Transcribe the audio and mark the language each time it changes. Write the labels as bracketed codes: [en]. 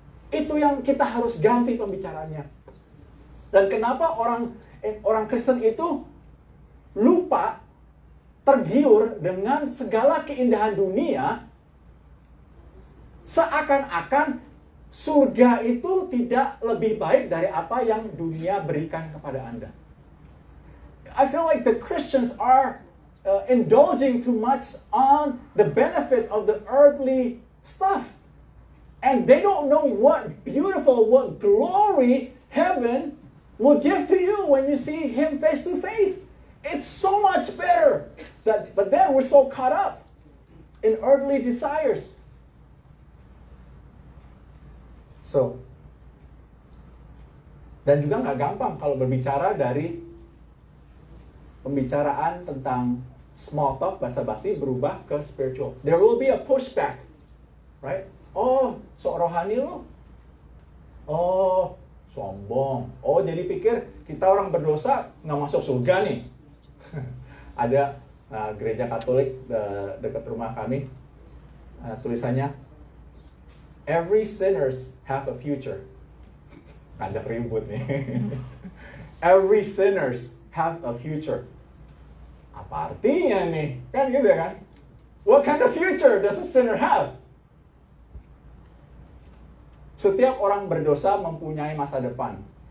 [id] Itu yang kita harus ganti pembicaraannya. Dan kenapa orang Kristen itu lupa, tergiur dengan segala keindahan dunia, seakan-akan surga itu tidak lebih baik dari apa yang dunia berikan kepada Anda. [en] I feel like the Christians are indulging too much on the benefits of the earthly stuff. And they don't know what beautiful, what glory heaven will give to you when you see Him face to face. It's so much better. But then we're so caught up in earthly desires. [id] So, dan juga nggak gampang kalau berbicara dari pembicaraan tentang small talk, basa-basi, berubah ke spiritual. [en] There will be a pushback, right? [id] Oh, sok rohani lo. Oh, sombong. Oh, jadi pikir kita orang berdosa nggak masuk surga nih. Ada gereja Katolik dekat rumah kami, tulisannya, [en] every sinners have a future. [id] Kanjak ribut nih. [en] Every sinners have a future. [id] Apa artinya nih? Kan gitu ya kan? [en] What kind of future does a sinner have? [id] Setiap orang berdosa mempunyai masa depan.